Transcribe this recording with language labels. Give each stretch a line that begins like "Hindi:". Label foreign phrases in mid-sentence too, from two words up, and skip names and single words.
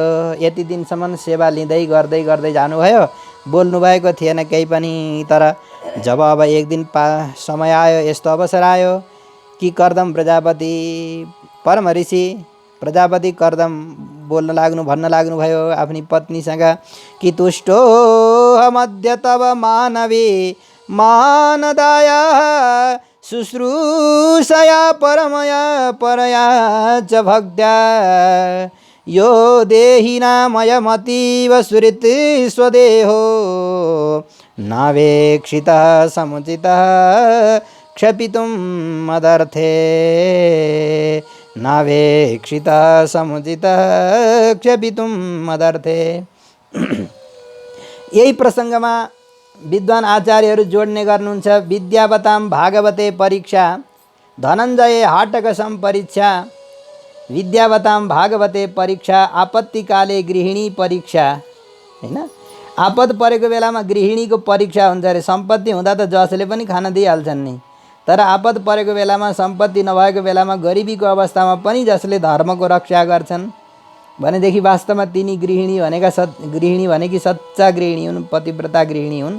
Nepali: यति दिनसम्म सेवा लिँदै गर्दै गर्दै जानुभयो, बोल्नुभएको थिएन केही पनि। तर जब अब एक दिन समय आयो, यस्तो अवसर आयो कि कर्दम प्रजापति परम ऋषि प्रजापति कर्दम भन्न लाग्नुभयो आफ्नी पत्नीसँग कि
Sanskrit: तुष्टो मध्य तव मानवी मानदाया शुश्रूषया परमया परया च भक्त्या यो देहिनामयमतीव सुहृत् स्वदेहो नावेक्षितः समुचितः क्षपितुं मदर्थे नावेक्षितः समुचितः क्षपितुं मदर्थे।
Nepali: यही प्रसङ्गमा विद्वान आचार्यहरू जोड्ने गर्नुहुन्छ।
Sanskrit: विद्यावतां भागवते परीक्षा धनञ्जय हाटकसम परीक्षा, विद्यावतां भागवते परीक्षा आपत्तिकाले गृहिणी परीक्षा।
Nepali: हैन, आपद परेको बेलामा गृहिणीको परीक्षा हुन्छ अरे। सम्पत्ति हुँदा त जसले पनि खान दिइहाल्छन् नि, तर आपद परेको बेलामा, सम्पत्ति नभएको बेलामा, गरिबीको अवस्थामा पनि जसले धर्मको रक्षा गर्छन् भनेदेखि वास्तवमा तिनी गृहिणी भनेकी सच्चा गृहिणी हुन्, पतिव्रता गृहिणी हुन्।